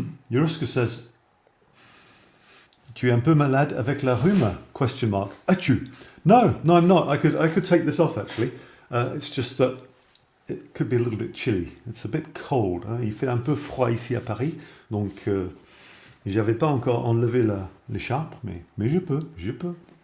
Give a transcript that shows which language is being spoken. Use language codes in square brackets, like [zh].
[fr] 𝗔𝗓𝗏 says, "Tu es un peu malade avec la rhume? [en] Question mark. Atu? No, I'm not. I could take this off actually. It's just that it could be a little bit chilly. It's a bit cold. [fr] Il fait un peu froid ici à Paris, donc j'avais pas encore enlevé l'écharpe, mais je peux.